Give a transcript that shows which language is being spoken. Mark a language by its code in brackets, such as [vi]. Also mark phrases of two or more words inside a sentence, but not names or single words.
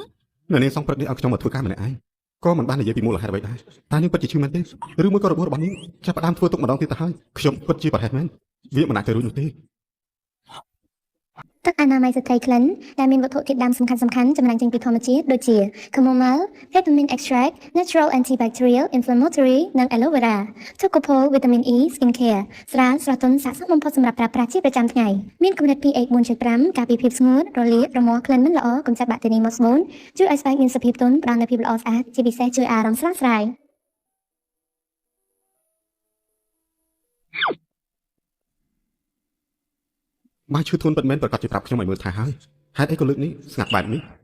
[km] នៅនេះសងព្រឹកនេះឲ្យខ្ញុំមកធ្វើការម្នាក់ឯងក៏មិនបាននិយាយពីមូលហេតុអ្វីដែរតែនាងពិតជាឈឺមែនទេឬមួយក៏របួសរបស់នាងចាប់ផ្ដើមធ្វើទុកម្ដងទៀតទៅហើយខ្ញុំពិតជាប្រហែលមែនវាមិនអាចទៅរួចនោះទេ ទឹកអនាម័យស្ត្រីក្លិនដែលមានវត្ថុធាតុដើមសំខាន់ៗចម្រាញ់ចេញពីធម្មជាតិដូចជា [en] chamomile, peppermint extract, natural antibacterial, inflammatory [km] និង [en] aloe vera. Tocopol vitamin E skin care [km] ស្រាលស្រស់ទន់ស័ក្តិសមបំផុតសម្រាប់ប្រើប្រាស់ជាប្រចាំថ្ងៃមានកម្រិត pH 4.5 ការពារភាពស្ងួតរលាករមាស់ក្លិនមិនល្អកម្ចាត់បាក់តេរីមកស្បូនជួយឲ្យស្បែកមានសភាពទន់ផ្ដល់នូវភាពល្អស្អាតជាពិសេសជួយអារម្មណ៍ស្រស់ស្រាយ បាយឈឺធ្ងន់ពិតមែនប្រកាសជាប្រាប់ខ្ញុំឲ្យមើលថែហើយហេតុអីក៏លើកនេះស្ងាត់បែបនេះ